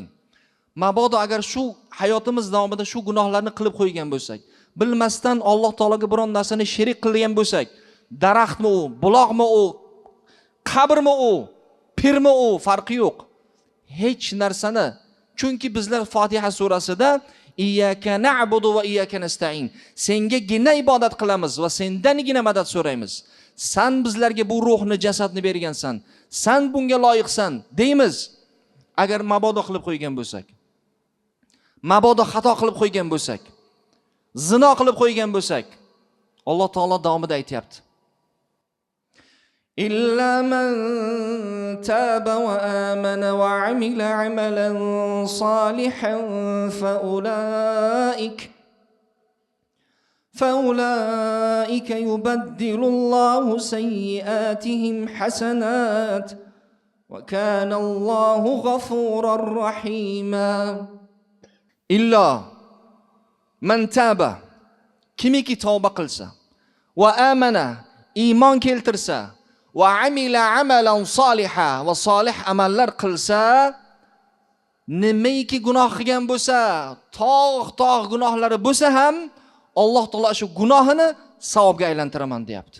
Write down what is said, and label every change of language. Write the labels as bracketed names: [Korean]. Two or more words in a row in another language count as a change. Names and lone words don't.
[Uzbek] Mabodo agar shu hayotimiz davomida shu gunohlarni qilib qo'ygan bo'lsak, bilmasdan Alloh taologa biron narsani sherik qilgan bo'lsak, daraxtmi u, buloqmi u, qabrmi u, pirmi u, farqi yo'q. Hech narsani, chunki bizlar Fotiha surasida [Arabic] إياك نعبد وإياك نستعين, [Uzbek] sengagina ibodat qilamiz va sendangina madad so'raymiz. Sen bizlarga bu ruhni, jasadni bergansan, sen bunga loyiqsan deymiz. Agar mabodo qilib qo'ygan bo'lsak, mabodo xato qilib qo'ygan bo'lsak, zino qilib qo'ygan bo'lsak, Alloh taolo davomida aytayapti. [Arabic] إلا من تاب وآمن وعمل عملا صالحا فأولئك يبدل الله سيئاتهم حسنات وكان الله غفورا رحيما. إلا من تاب، [Uzbek] kimiki tavba qilsa, [Arabic] وآمن, [Uzbek] iymon keltirsa, [Arabic] وعمل عملا صالحا [Uzbek] va solih amallar qilsa, nimaiki gunoh qilgan bo'lsa, tog' gunohlari bo'lsa ham Alloh taolo shu gunohini savobga aylantiraman deyapti.